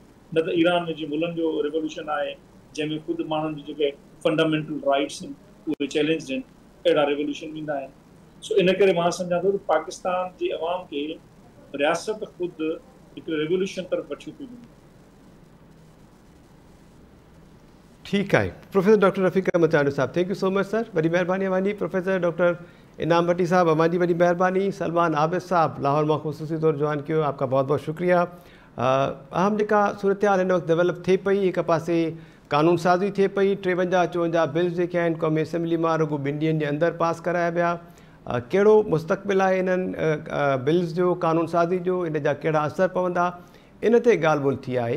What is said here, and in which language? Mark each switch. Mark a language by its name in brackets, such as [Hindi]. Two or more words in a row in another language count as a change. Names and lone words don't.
[Sindhi] न त ईरान में जीअं मुल्हनि जो रिवोल्यूशन आहे जंहिंमें ख़ुदि माण्हुनि जी जेके [English] fundamental rights [Sindhi] आहिनि उहे चैलेंज आहिनि, अहिड़ा रिवोल्यूशन ईंदा आहिनि। सो इन करे मां सम्झां थो त पाकिस्तान जी अवाम खे रियासत ख़ुदि हिकु रिवोल्यूशन तरफ़ वठी थी वञे। ठीकु आहे। प्रोफेसर डॉक्टर रफ़ीक अहमद चांडू साहब, [English] thank you so much sir, [Sindhi] वॾी महिरबानी अवांजी। प्रोफेसर डॉक्टर इनाम भट्टी साहब, अवांजी वॾी महिरबानी। सलमान आबिद साहब, लाहौर मां ख़ुसूसी तौर ज्वाइन कियो, [Urdu] آپ کا بہت بہت شکریہ. [Sindhi] अहम जेका सूरत हाल हिन वक़्तु डेवलप थिए पई, हिकु पासे कानून साज़ी थिए पई, 53-54 बिल्स जेके आहिनि क़ौमी असेंबली मां रुगो 2 ॾींहंनि जे अंदरि पास कराया विया। कहिड़ो मुस्तक़बिल आहे इन्हनि बिल्स जो, कानून साज़ी जो, इन जा कहिड़ा असर पवंदा, इन ते ॻाल्हि ॿोल थी आहे।